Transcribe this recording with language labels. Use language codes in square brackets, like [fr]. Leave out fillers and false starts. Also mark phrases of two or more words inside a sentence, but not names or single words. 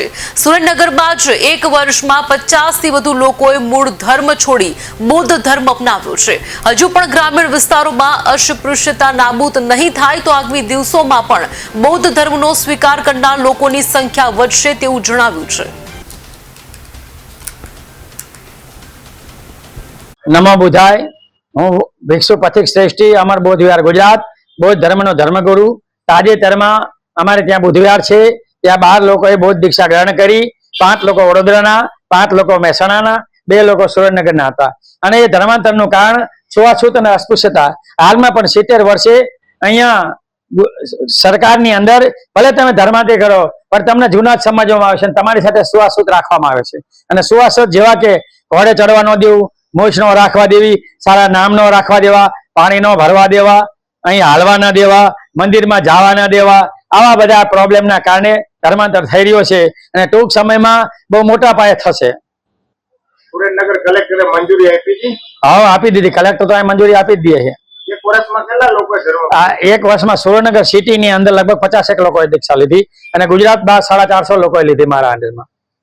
[gu] સુરેન્દ્રનગરમાં જ એક વર્ષમાં 50 થી વધુ લોકોએ મૂળ ધર્મ છોડી બૌદ્ધ ધર્મ અપનાવ્યો છે। હજુ પણ ગ્રામીણ વિસ્તારોમાં અસ્પૃશ્યતા નાબૂદ નહીં થાય તો આગામી દિવસોમાં પણ બૌદ્ધ ધર્મનો સ્વીકાર કરનાર લોકોની સંખ્યા વધશે તેવું જણાવ્યું છે। [sa] नमो बुधाय [gu] હું ભિક્ષુ પથિક શ્રેષ્ઠી અમર બૌદ્ધ વિહાર ગુજરાત બૌદ્ધ ધર્મનો ધર્મગુરુ। ताजेतરમાં અમારે ત્યાં બુધવિહાર છે, ત્યાં 12 લોકોએ બૌદ્ધ દીક્ષા ગ્રહણ કરી। 5 લોકો વડોદરાના, 5 લોકો મહેસાણાના, 2 લોકો સુરેન્દ્રનગરના હતા। અને એ ધર્માંતરનું કારણ છૂતાછૂત અને અસ્પૃશ્યતા। હાલમાં પણ 70 વર્ષે અહીંયા સરકારની અંદર ભલે તમે ધર્માંતર કરો પણ તમને જૂના જ સમજવામાં આવે છે, તમારી સાથે છૂતાછૂત રાખવામાં આવે છે। અને છૂતાછૂત જેવા કે ઘોડે ચડવા ન દેવું, મોજ નો રાખવા દેવી, સારા નામ નો રાખવા દેવા, પાણી નો ભરવા દેવા, અહીં હાલવા ન દેવા, મંદિર માં જાવા ન દેવા, આવા બધા પ્રોબ્લેમ ના કારણે ધર્માંતર થઈ રહ્યો છે અને ટૂંક સમય માં બહુ મોટા પાયે થશે। સુરેન્દ્રનગર કલેક્ટરે મંજૂરી આપી થી? હાં, આપી દીધી। કલેક્ટર તો મંજૂરી આપી જ દીએ છે। એક વર્ષ માં કેટલા લોકોએ ધર્મ? એક વર્ષ માં સુરેન્દ્રનગર સિટી ની અંદર લગભગ 50 લોકોએ દીક્ષા લીધી અને ગુજરાત 450 લોકોએ લીધી મારા અંડર માં।